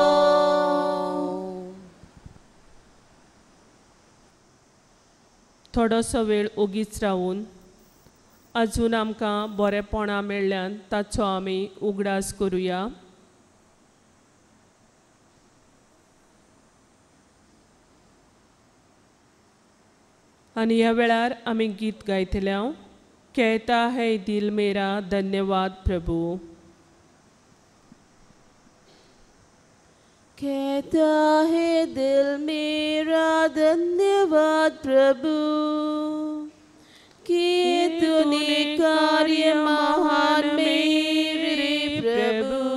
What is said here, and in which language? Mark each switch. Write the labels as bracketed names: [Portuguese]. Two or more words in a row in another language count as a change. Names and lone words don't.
[Konkani] थोडोसो वेळ ओगीच रावून अजून आमकां बरेपणा मेळ्ळ्यान ताचो आमी उगडास करुया. आनी ह्या वेळार आमी गीत गायतले. [Hindi] कहता है दिल मेरा धन्यवाद प्रभु. कहता है दिल मेरा धन्यवाद प्रभु कि तूने कार्य महान मेरे प्रभु.